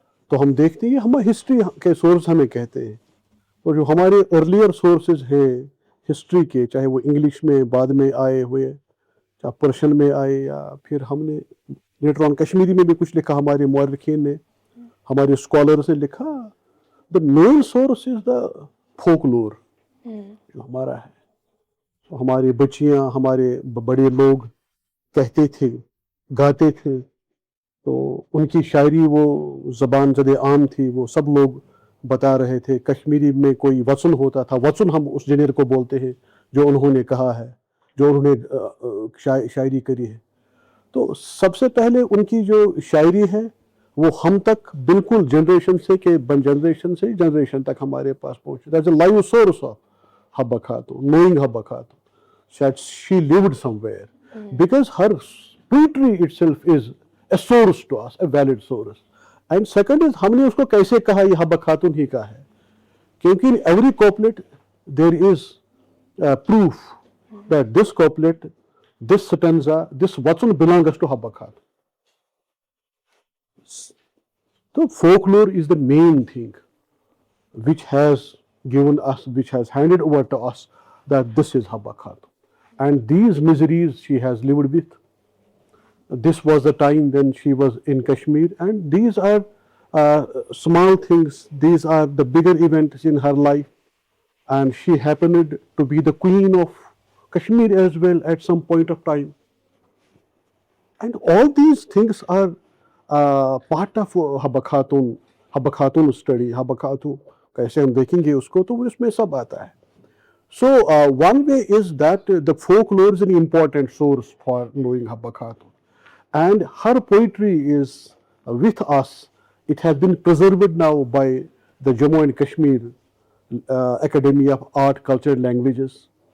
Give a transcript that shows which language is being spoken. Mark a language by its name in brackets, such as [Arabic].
[Urdu] تو ہم دیکھتے ہیں ہم ہسٹری کے سورس ہمیں کہتے ہیں, اور جو ہمارے ارلیئر سورسز ہیں ہسٹری کے, چاہے وہ انگلش میں بعد میں آئے ہوئے, چاہے پرشین میں آئے, یا پھر ہم نے لیٹر آن کشمیری میں بھی کچھ لکھا, ہمارے مورخین نے, ہمارے اسکالرز نے لکھا. [English] the main source is the folklore [Urdu] جو ہمارا ہے. ہماری بچیاں, ہمارے بڑے لوگ کہتے تھے, گاتے تھے, تو ان کی شاعری وہ زبان زد عام تھی, وہ سب لوگ بتا رہے تھے. کشمیری میں کوئی وچن ہوتا تھا, وچن ہم اس جنر کو بولتے ہیں جو انہوں نے کہا ہے, جو انہوں نے شاعری کری ہے. تو سب سے پہلے ان کی جو شاعری ہے وہ ہم تک بالکل جنریشن سے کہ جنریشن سے جنریشن تک ہمارے پاس پہنچی. [English] That's a live source of Habba Khatoon, knowing Habba Khatoon, that she lived somewhere, because her poetry itself is a source to us, a valid source. And second is [Urdu] ہم نے اس کو کیسے کہا یہ حبہ خاتون ہی کا ہے, کیونکہ [English] in every couplet there is proof that this couplet, this stanza, this vachan belongs to Habba Khatoon. So folklore is the main thing which has given us, which has handed over to us that this is Habba Khatoon. And these miseries she has lived with. This was the time when she was in Kashmir, and these are small things. These are the bigger events in her life, and she happened to be the queen of Kashmir as well at some point of time. And all these things are part of Habba Khatoon study. [Urdu] Habba Khatoon کیسے ہم دیکھیں گے اس کو, تو اس میں سب آتا ہے. [English] So one way is that the folklore is an important source for knowing Habba Khatoon, and her poetry is with us. It has been preserved now by the Jammu and Kashmir Academy of Art, Culture and Languages.